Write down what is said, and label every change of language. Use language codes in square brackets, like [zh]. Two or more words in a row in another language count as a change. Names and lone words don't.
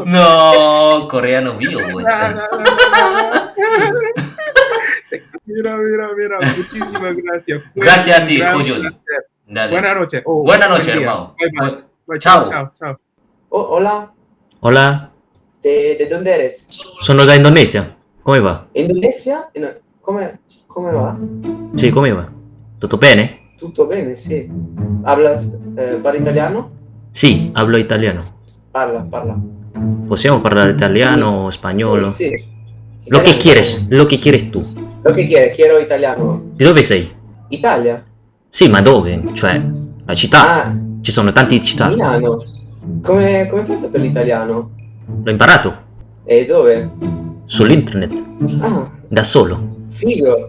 [es] No, coreano vivo, güey. No. Mira, muchísimas gracias. Fue Gracias a un ti, gran Joyoli. placer. Dale. Buenas noches. Buenas Buen noches, día. hermano. [en] Bye. Bye, [es] Chao. chao. Hola, Hola, ¿de dónde eres? [it] sono da Indonesia. Come va? ¿Indonesia? No, come va? Sì, come va? Tutto bene? Tutto bene, sì. Hablas, parli italiano? Sì, hablo italiano. Parla. Possiamo parlare italiano o spagnolo? Sì. [es] Lo que [it] Italiano. [es] lo que quieres tú. [it] Lo che chiedi, [es] quiero italiano. [it] Di dove sei? Italia? Sì, ma dove? Cioè, la città. Ah, Ci sono tante città. Milano. Come fai a sapere l'italiano? L'ho imparato E dove? sull'internet, Ah, da solo. figo.